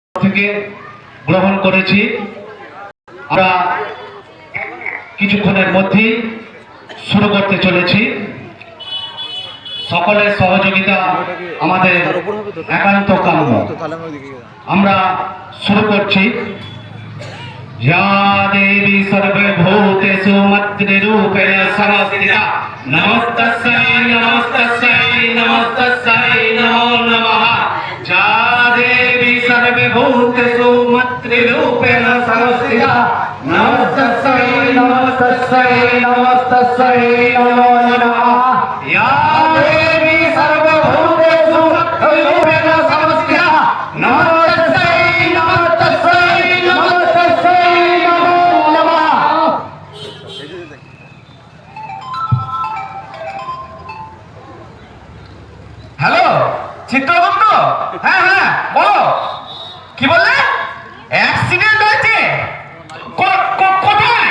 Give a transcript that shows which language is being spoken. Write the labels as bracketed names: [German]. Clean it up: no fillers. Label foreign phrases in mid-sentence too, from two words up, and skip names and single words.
[Bangla] থেকে গ্রহণ করেছি। আমরা কিছুক্ষণের মধ্যেই শুরু করতে চলেছি। সকলের সহযোগিতা আমাদের একান্ত কাম্য। আমরা শুরু করছি। [Sanskrit] या देवी सर्वभूतेषु मातृरूपेण संस्थिता नमस्तस्यै नमस्तस्यै नमस्तस्यै नमो नमः। या देवी सर्वभूतेषु मातृरूपेण संस्थिता नमस्तस्यै नमस्तस्यै नमस्तस्यै नमो नमः। या देवी सर्वभूतेषु मातृरूपेण संस्थिता नमस्तस्यै नमस्तस्यै नमस्तस्यै नमो नमः। [Bangla] হ্যালো চিত্রগুপ্ত, হ্যাঁ হ্যাঁ বলো, কি বললে? অ্যাক্সিডেন্ট হয়েছে? কোথায়?